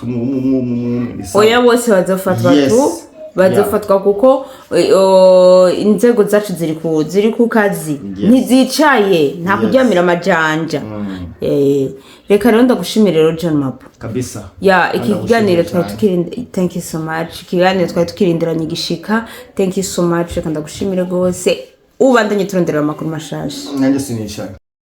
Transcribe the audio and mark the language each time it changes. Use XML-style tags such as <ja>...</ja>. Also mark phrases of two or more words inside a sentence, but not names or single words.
<rn>oya bose bazofatwa kuko inzego zacu ziri ku kazi ntizicaye nta kuryamira amajanja reka rero ndagushimira rero John Mapo kabisa iki kiganiro twari tukirindira</rn> <en>thank you so much</en> <rn>ikiganiro twari tukirindiranye igishika</rn> <en>thank you so much</en> <rn>reka ndagushimire gose ubandanye turondera amakuru mashasha nanjye sinishaka</rn>